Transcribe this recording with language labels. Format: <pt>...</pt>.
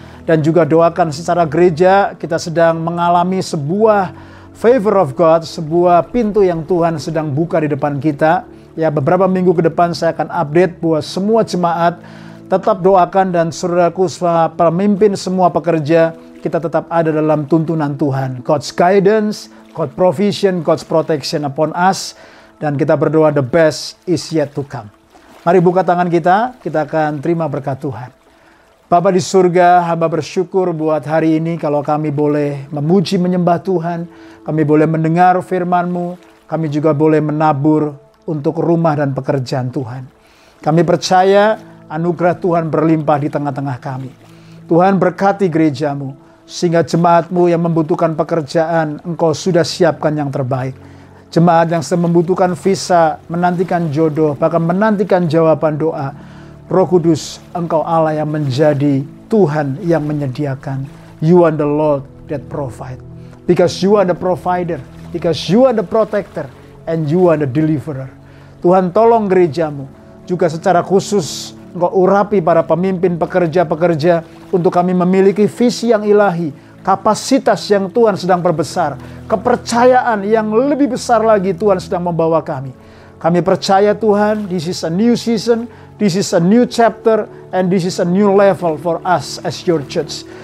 <id>Dan juga doakan secara gereja kita sedang mengalami sebuah</id> <en>favor of God,</en> <id>sebuah pintu yang Tuhan sedang buka di depan kita. Ya, beberapa minggu ke depan saya akan update buat semua jemaat. Tetap doakan dan saudaraku pemimpin semua pekerja, kita tetap ada dalam tuntunan Tuhan.</id> <en>God's guidance, God's provision, God's protection upon us.</en> <id>Dan kita berdoa</id> <en>the best is yet to come.</en> <id>Mari buka tangan kita akan terima berkat Tuhan. Bapa di surga, hamba bersyukur buat hari ini kalau kami boleh memuji menyembah Tuhan. Kami boleh mendengar firman-Mu. Kami juga boleh menabur untuk rumah dan pekerjaan Tuhan. Kami percaya anugerah Tuhan berlimpah di tengah-tengah kami. Tuhan berkati gereja-Mu, sehingga jemaat-Mu yang membutuhkan pekerjaan, Engkau sudah siapkan yang terbaik. Jemaat yang sedang membutuhkan visa, menantikan jodoh, bahkan menantikan jawaban doa, Roh Kudus, Engkau Allah yang menjadi Tuhan yang menyediakan.</id> <en>You are the Lord that provide. Because you are the provider, because you are the protector, and you are the deliverer.</en> <id>Tuhan tolong gereja-Mu, juga secara khusus Engkau urapi para pemimpin pekerja-pekerja untuk kami memiliki visi yang ilahi, kapasitas yang Tuhan sedang perbesar, kepercayaan yang lebih besar lagi Tuhan sedang membawa kami. Kami percaya Tuhan,</id> <en>this is a new season, this is a new chapter, and this is a new level for us as your church.</en>